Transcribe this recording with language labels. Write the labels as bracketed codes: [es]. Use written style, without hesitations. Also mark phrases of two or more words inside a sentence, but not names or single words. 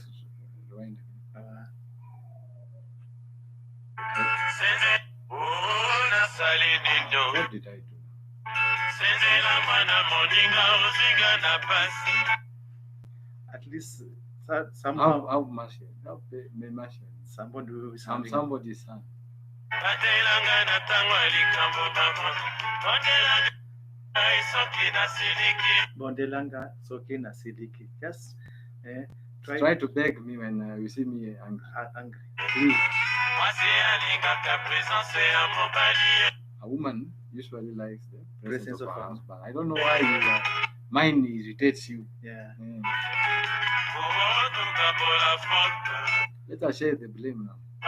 [en] Rwanda? What did I do? At least somehow. How Martian? How Martian? Somebody who is I'm somebody's son. [ln] Bondelanga soke na siliki. [en] Just try to beg me when you see me angry. Please. A woman usually likes the presence of her husband. I don't know why mine irritates you. Yeah. Let us share the blame now.